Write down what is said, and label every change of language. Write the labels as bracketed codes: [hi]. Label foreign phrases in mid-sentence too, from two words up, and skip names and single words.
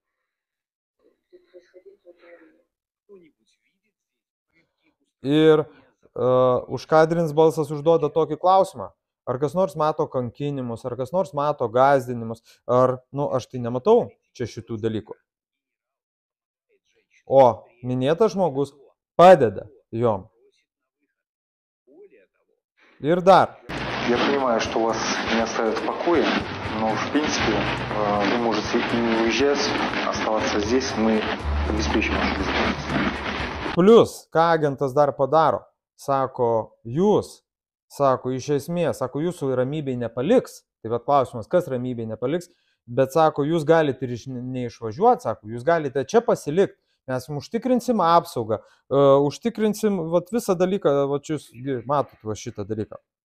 [lt] Ir užkadrinis balsas užduoda tokį klausimą, ar kas nors mato kankinimus, ar kas nors mato gąsdinimus, ar, aš tai nematau čia šitų dalykų. O minėtas žmogus padeda jom. Ir dar. [ru] Я понимаю, что вас не оставят в покое, но в принципе вы можете и не уезжать, оставаться здесь, мы обеспечим вашу безопасность. [lt] Plius, ką agentas dar padaro, sako, iš esmės, sako, jūsų ramybei nepaliks, tai vat klausimas, kas ramybei nepaliks, bet sako, jūs galite ir neišvažiuoti, sako, jūs galite čia pasilikti, mes jums užtikrinsim apsaugą, užtikrinsim visą dalyką, jūs matot šitą dalyką.